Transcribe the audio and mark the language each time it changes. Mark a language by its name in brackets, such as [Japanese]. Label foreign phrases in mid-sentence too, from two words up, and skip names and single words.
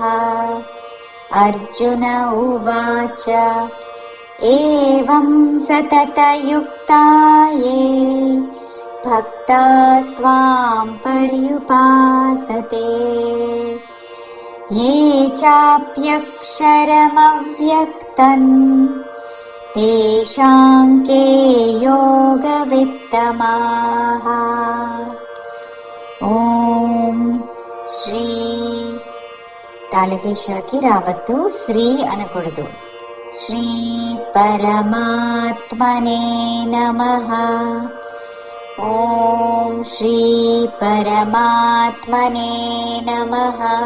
[Sanskrit] अर्जुन उवाच एवं सततयुक्ता ये भक्तास्त्वां पर्युपासते ये चाप्यक्षरमव्यक्तम् तेषां के योगवित्तमाः। [Telugu] ఓం శ్రీ తాళవేషాకి రావద్దు, శ్రీ అనకూడదు. [Sanskrit] శ్రీ పరమాత్మనే నమః. ఓం శ్రీ పరమాత్మనే నమః.